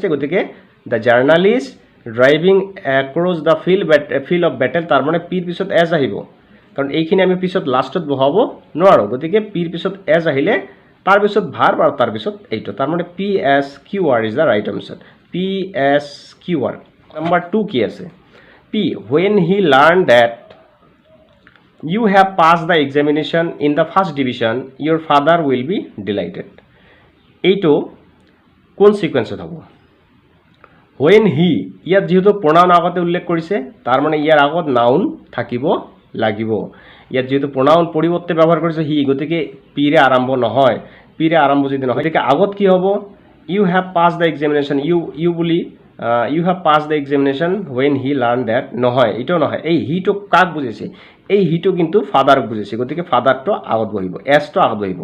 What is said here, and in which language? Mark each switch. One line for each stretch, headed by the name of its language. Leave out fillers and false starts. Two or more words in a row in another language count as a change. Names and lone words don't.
Assamese: গতিকে
English: the journalist driving across the field of battle
Assamese: তাৰ মানে পিৰ পিছত এজ আহিব কাৰণ এইখিনি আমি পিছত লাষ্টত বহাব নোৱাৰোঁ। গতিকে পিৰ পিছত এজ আহিলে তাৰ পিছত ভাৰ্ব আৰু তাৰ পিছত এইটো তাৰ মানে PSQR
English: is the right answer
Assamese: PSQR। নাম্বাৰ 2 কি আছে
English: P when he learned that you have passed the examination in the first division your father will be delighted
Assamese: এইটো কোন সিকুৱেন্সত হ'ব
English: when he
Assamese: ইয়াত যেহেতু প্ৰনাউন আগতে উল্লেখ কৰিছে তাৰ মানে ইয়াৰ আগত নাউন থাকিব লাগিব। ইয়াত যেহেতু প্ৰনাউন পৰিৱৰ্তে ব্যৱহাৰ কৰিছে হি গতিকে পিৰে আৰম্ভ নহয় পিৰে আৰম্ভ যদি নহয় গতিকে আগত কি হ'ব
English: you have pass the examination you
Assamese: বুলি
English: you have pass the examination when he learn that
Assamese: নহয় এইটো নহয় এই হিটো কাক বুজিছে এই হিটো কিন্তু ফাদাৰক বুজিছে গতিকে ফাদাৰটো আগত বহিব এছটো আগত বহিব।